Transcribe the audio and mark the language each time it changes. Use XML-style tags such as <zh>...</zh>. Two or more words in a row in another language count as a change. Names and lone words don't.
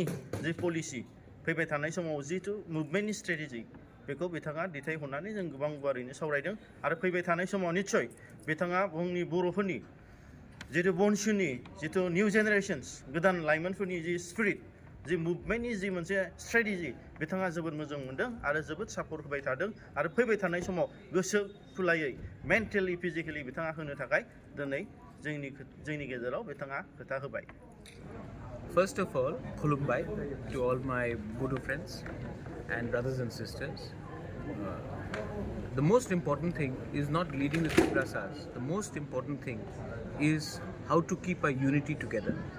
<en>the policy</en> <brx>फैबाय थानाय समाव जिथु मुभमेन्टनि स्ट्रेटेजि बेखौ बिथाङा दैथायहरनानै जों गोबां गुवारैनो सावरायदों आरो फैबाय थानाय समाव निस्सय बिथाङा जोंनि बर'फोरनि जिथु बनसुनि जिथु</brx> <en>new generations</en> <brx>गोदान लाइमोनफोरनि</brx> <en>the spirit</en> <brx>जि मुभमेन्टनि जि मोनसे स्ट्रेटेजि बिथाङा जोबोद मोजां मोनदों आरो जोबोद सापर्ट होबाय थादों आरो फैबाय थानाय समाव गोसो खुलायै</brx> <en>mentally physically</en> <brx>बिथाङा होनो थाखाय दिनै जोंनि गेजेराव बिथाङा खोथा होबाय।</brx> <en>First of all, Khulumbai to all my Bodo friends and brothers and sisters. The most important thing is not leading the Triprasas. The most important thing is how to keep our unity together.</en>